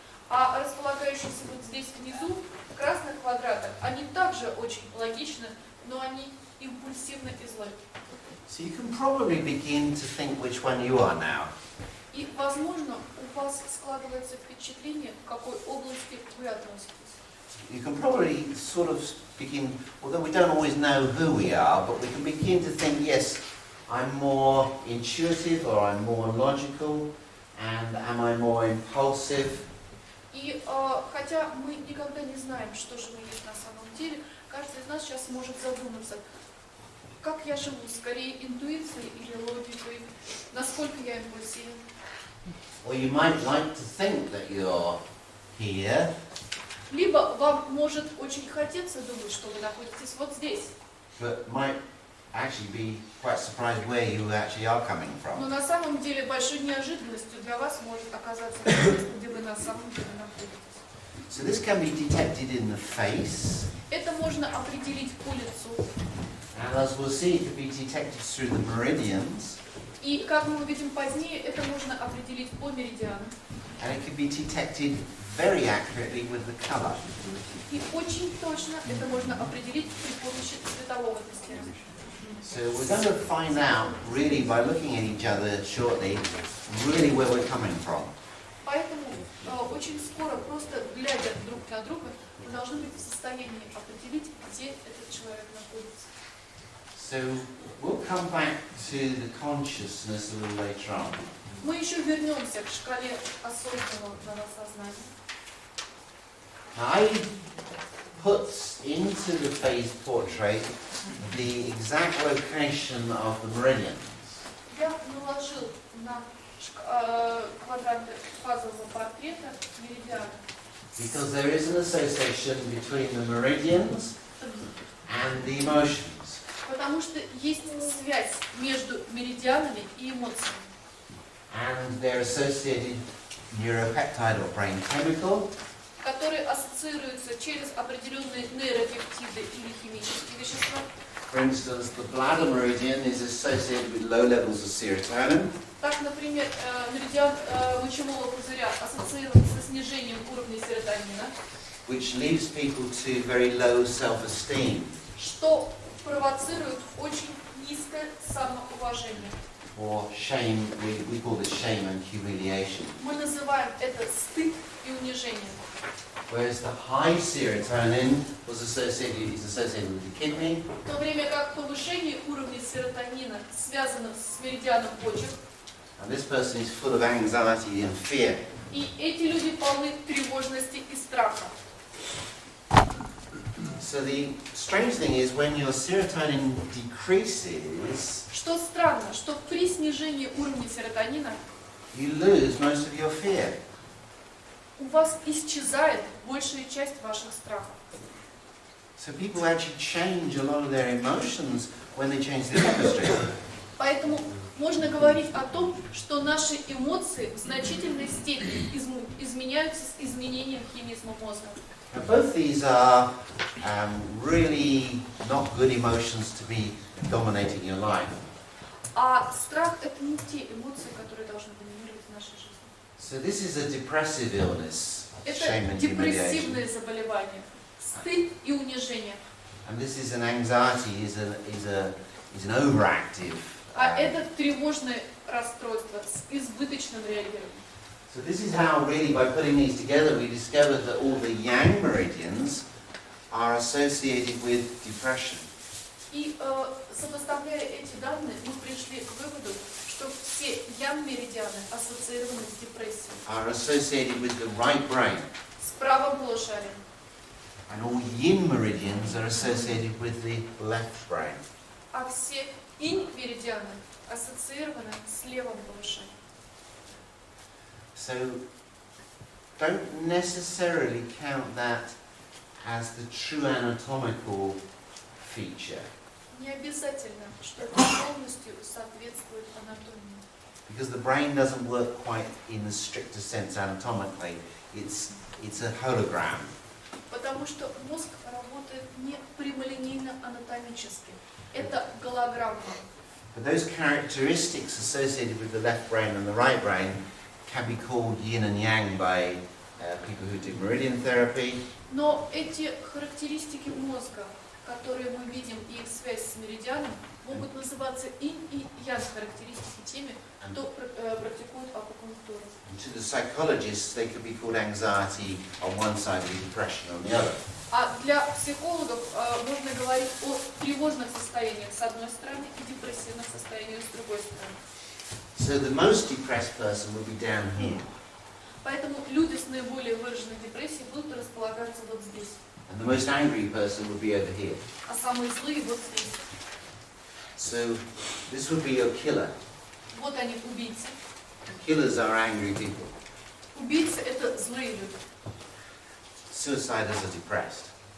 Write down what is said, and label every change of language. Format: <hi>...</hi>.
<ru>А располагающиеся вот здесь внизу, в красных квадратах, они также очень логичны, но они импульсивны и злы.</ru> <en>So you can probably begin to think which one you are now.</en> <ru>И, возможно, у вас складывается впечатление, к какой области вы относитесь.</ru> <en>You can probably sort of begin, although we don't always know who we are, but we can begin to think, yes, I'm more intuitive or I'm more logical, and am I more impulsive?</en> <ru>И хотя мы никогда не знаем, что же мы есть на самом деле, каждый из нас сейчас может задуматься, как я живу, скорее интуицией или логикой, насколько я импульсивен.</ru> <en>Or you might like to think that you're here,</en> <ru>Либо вам может очень хотеться думать, что вы находитесь вот здесь,</ru> <en>but might actually be quite surprised where you actually are coming</en> <ru>но</ru> <en>from.</en> <ru>на самом деле большой неожиданностью для вас может оказаться то место, где вы на самом деле находитесь.</ru> <en>So this can be detected in the face,</en> <ru>Это можно определить по лицу.</ru> <en>And as we'll see, it can be detected through the meridians,</en> <ru>И, как мы увидим позднее, это можно определить по меридианам.</ru> <en>and it can be detected very accurately with the colour.</en> <ru>И очень точно это можно определить при помощи цветового тестирования.</ru> <en>So we're going to find out, really, by looking at each other shortly, really where we're coming from.</en> <ru>Поэтому очень скоро, просто глядя друг на друга, мы должны быть в состоянии определить, где этот человек находится.</ru> <en>So we'll come back to the consciousness a little later on.</en> <ru>Мы еще вернемся к шкале осознанного сознания.</ru> <en>I put into the phase portrait the exact location of the meridians.</en> <ru>Я наложил на квадранты фазового портрета меридианы.</ru> <en>Because there is an association between the meridians and the emotions.</en> <ru>Потому что есть связь между меридианами и эмоциями.</ru> <en>And they're associated neuropeptide or brain chemical.</en> <ru>Которые ассоциируются через определенные нейропептиды или химические вещества.</ru> <en>For instance, the bladder meridian is associated with low levels of serotonin.</en> <ru>Так, например, меридиан мочевого пузыря ассоциирован со снижением уровня серотонина,</ru> <en>Which leads people to very low self-esteem.</en> <ru>что провоцирует очень низкое самоуважение.</ru> <en>Or shame, we call this shame and humiliation.</en> <ru>Мы называем это стыд и унижение.</ru> <en>Whereas the high serotonin is associated with the kidney,</en> <ru>В то время как повышение уровня серотонина связано с меридианом почек,</ru> <en>and this person is full of anxiety and fear.</en> <ru>и эти люди полны тревожности и страха.</ru> <en>So the strange thing is when your serotonin decreases,</en> <ru>Что странно, что при снижении уровня серотонина</ru> <en>you lose most of your fear.</en> <ru>у вас исчезает большая часть ваших страхов.</ru> <en>So people actually change a lot of their emotions when they change the chemistry.</en> <ru>Поэтому можно говорить о том, что наши эмоции в значительной степени изменяются с изменением химизма мозга.</ru> <en>Now, both these are really not good emotions to be dominating your life.</en> <ru>А страх – это не те эмоции, которые должны доминировать в нашей жизни.</ru> <en>So this is a depressive illness,</en> <ru>Это</ru> <en>shame and humiliation.</en> <ru>депрессивные заболевания, стыд и унижение.</ru> <en>And this is an anxiety, is an overactive.</en> <ru>А это тревожное расстройство с избыточным реагированием.</ru> <en>So this is how really by putting these together we discovered that all the yang meridians are associated with depression.</en> <ru>И сопоставляя эти данные, мы пришли к выводу, что все ям-меридианы ассоциированы с депрессией,</ru> <en>Are associated with the right brain.</en> <ru>с правым полушарием.</ru> <en>And all yin meridians are associated with the left brain.</en> <ru>А все инь-меридианы ассоциированы с левым полушарием.</ru> <en>So don't necessarily count that as the true anatomical feature,</en> <ru>Не обязательно, что это полностью соответствует анатомии.</ru> <en>because the brain doesn't work quite in the stricter sense anatomically. It's a hologram.</en> <ru>Потому что мозг работает не прямолинейно анатомически. Это голограмма.</ru> <en>But those characteristics associated with the left brain and the right brain can be called yin and yang by people who do meridian therapy.</en> <ru>Но эти характеристики мозга, которые мы видим, и их связь с меридианом, могут называться инь и ян характеристики теми, кто практикует акупунктуру.</ru> <en>And to the psychologists, they could be called anxiety on one side and depression on the other.</en> <ru>А для психологов можно говорить о тревожных состояниях с одной стороны и депрессивных состояниях с другой стороны.</ru> <en>So the most depressed person would be down here,</en> <ru>Поэтому люди с наиболее выраженной депрессией будут располагаться вот здесь,</ru> <en>and the most angry person would be over here.</en> <ru>а самые злые вот здесь.</ru> <en>So this would be your killer.</en> <ru>Вот они, убийцы.</ru> <en>Killers are angry people.</en> <ru>Убийцы – это злые люди.</ru> <en>Suiciders are depressed.</en>